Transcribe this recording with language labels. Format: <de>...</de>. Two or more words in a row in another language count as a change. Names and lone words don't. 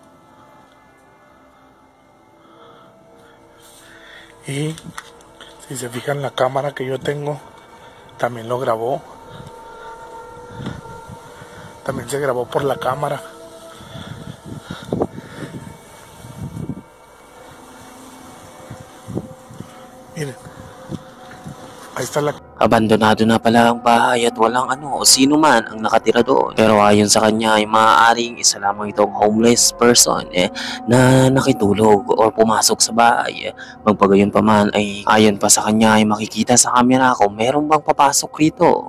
<es>Y si se fijan, la cámara que yo tengo también lo grabó. También se grabó por la cámara. Miren, ahí está la...</es> <tl>Abandonado na pala ang bahay at walang ano o sino man ang nakatira doon. Pero ayon sa kanya ay maaaring isa lamang itong</tl> <en>homeless person</en> <tl>na nakitulog o pumasok sa bahay. Magpagayon pa man ay ayon pa sa kanya ay makikita sa camera kung meron bang papasok rito.</tl>